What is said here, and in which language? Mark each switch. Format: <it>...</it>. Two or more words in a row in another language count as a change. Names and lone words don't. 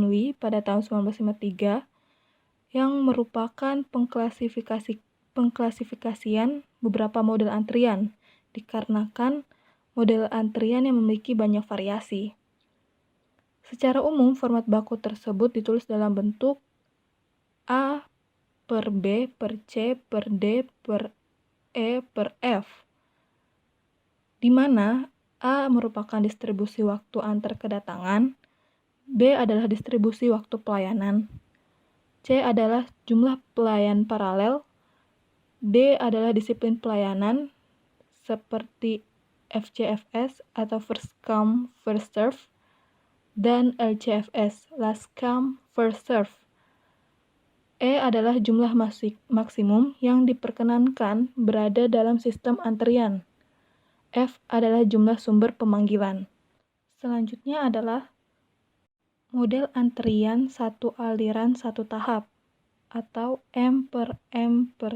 <id>Lee pada tahun 1953 yang merupakan pengklasifikasian beberapa model antrian dikarenakan model antrian yang memiliki banyak variasi. Secara umum, format baku tersebut ditulis dalam bentuk A per B per C per D per E per F, di mana A merupakan distribusi waktu antar kedatangan, B adalah distribusi waktu pelayanan, C adalah jumlah pelayan paralel, D adalah disiplin pelayanan seperti FCFS atau</id> <en>first come first serve,</en> <id>dan LCFS,</id> <en>last come, first serve.</en> <id>E adalah jumlah maksimum yang diperkenankan berada dalam sistem antrian. F adalah jumlah sumber pemanggilan. Selanjutnya adalah model antrian satu aliran satu tahap atau M per 1.</id>